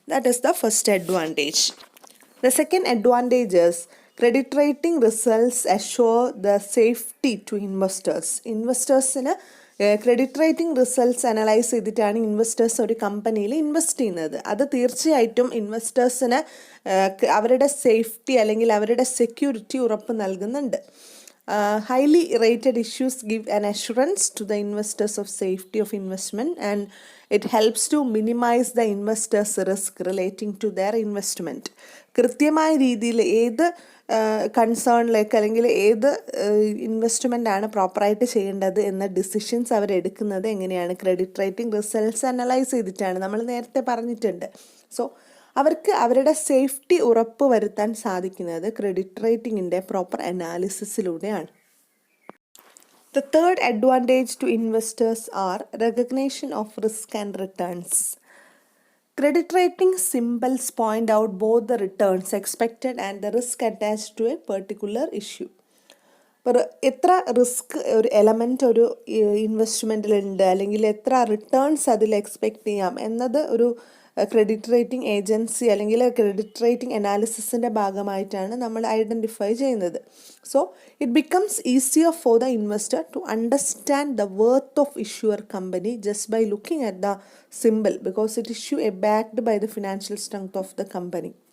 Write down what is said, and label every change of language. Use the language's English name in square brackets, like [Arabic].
[English] That is the first advantage. The second advantage is credit rating results assure the safety to investors. [Malayalam] ഇൻവെസ്റ്റേഴ്സിന് credit rating results analyse ചെയ്തിട്ടാണ് investors ഒരു കമ്പനിയിൽ invest ചെയ്യുന്നത്. അത് തീർച്ചയായിട്ടും ഇൻവെസ്റ്റേഴ്സിന് അവരുടെ safety അല്ലെങ്കിൽ അവരുടെ സെക്യൂരിറ്റി ഉറപ്പ് നൽകുന്നുണ്ട്. [English] Highly rated issues give an assurance to the investors of safety of investment, and it helps to minimize the investors' risk relating to their investment. [Malayalam] കൃത്യമായ രീതിയിൽ ഏത് കൺസേണിലേക്ക് അല്ലെങ്കിൽ ഏത് ഇൻവെസ്റ്റ്മെൻ്റ് ആണ് പ്രോപ്പറായിട്ട് ചെയ്യേണ്ടത് എന്ന ഡിസിഷൻസ് അവരെടുക്കുന്നത് എങ്ങനെയാണ്? ക്രെഡിറ്റ് റേറ്റിംഗ് റിസൾട്ട്സ് അനലൈസ് ചെയ്തിട്ടാണ്, നമ്മൾ നേരത്തെ പറഞ്ഞിട്ടുണ്ട്. സോ അവർക്ക് അവരുടെ സേഫ്റ്റി ഉറപ്പ് വരുത്താൻ സാധിക്കുന്നത് credit റേറ്റിംഗിൻ്റെ proper അനാലിസിസിലൂടെയാണ്. [English] The third advantage to investors are recognition of risk and returns. Credit rating symbols point out both the returns expected and the risk attached to a particular issue. [Malayalam] എത്ര risk ഒരു element ഒരു ഇൻവെസ്റ്റ്മെൻറ്റിലുണ്ട് അല്ലെങ്കിൽ എത്ര returns അതിൽ expect ചെയ്യാം എന്നത് ഒരു credit rating agency അല്ലെങ്കിൽ ക്രെഡിറ്റ് റേറ്റിംഗ് അനാലിസിസിൻ്റെ ഭാഗമായിട്ടാണ് നമ്മൾ ഐഡൻറ്റിഫൈ ചെയ്യുന്നത്. [English] So it becomes easier for the investor to understand the worth of issuer company just by looking at the simple because it issue a backed by the financial strength of the company.